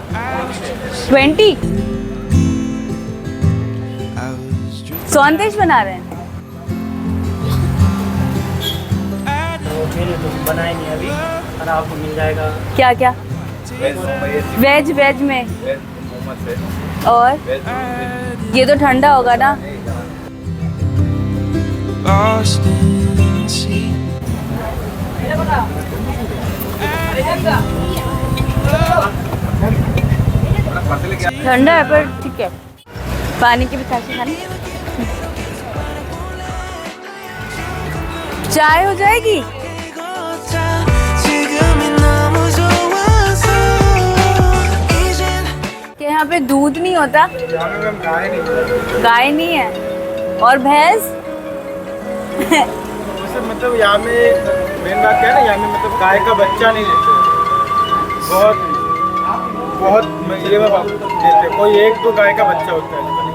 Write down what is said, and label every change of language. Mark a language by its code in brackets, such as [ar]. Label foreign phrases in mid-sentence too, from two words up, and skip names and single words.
[hi] 20। सौंदेश बना रहे हैं। बनाए नहीं अभी, और आपको मिल जाएगा क्या क्या? वेज में। और ये तो ठंडा होगा ना? [en] Lost in the sea [hi] ठंडा है पर ठीक है। पानी की भी खासी खानी। चाय हो जाएगी? [ko] 지금이 너무 좋아서 이젠 [hi] कि यहाँ पे दूध नहीं होता? गाय नहीं है। और भैंस? मतलब यहाँ में मेन बात क्या है ना, यहाँ में मतलब गाय का बच्चा नहीं देते, बहुत ये देते, कोई 1-2 गाय का बच्चा होता है।